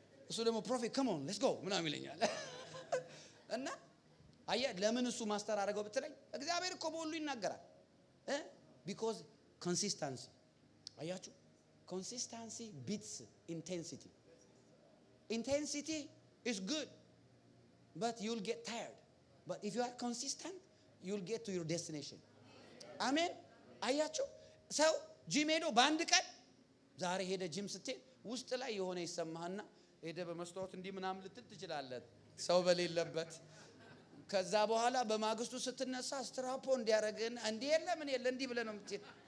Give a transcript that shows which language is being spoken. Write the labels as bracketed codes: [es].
[am] እሱ ደግሞ ፕሮፌት [en] come on let's go [am] ምናምን ይለኛል። እና አየህ ለምን እሱ ማስተር አደረገው ብትለኝ እግዚአብሔር እኮ በሁሉ ይናገራል። because consistency አያችሁ [en] consistency beats intensity. Intensity is good but you'll get tired. But if you are consistent you'll get to your destination. [am] አሜን። አያችሁ ሰው ጂም ሄዶ በአንድ ቀን ዛሬ ሄደ ጂም ስትሄድ ውስጥ ላይ የሆነ ይሰማህና ሄደ በመስታወት እንዲህ ምናምን ልትል ትችላለህ ሰው በሌለበት። ከዛ በኋላ በማግስቱ ስትነሳ ስትራፖ እንዲያረግና እንዲህ የለ ምን የለ እንዲህ ብለህ ነው የምትሄድ።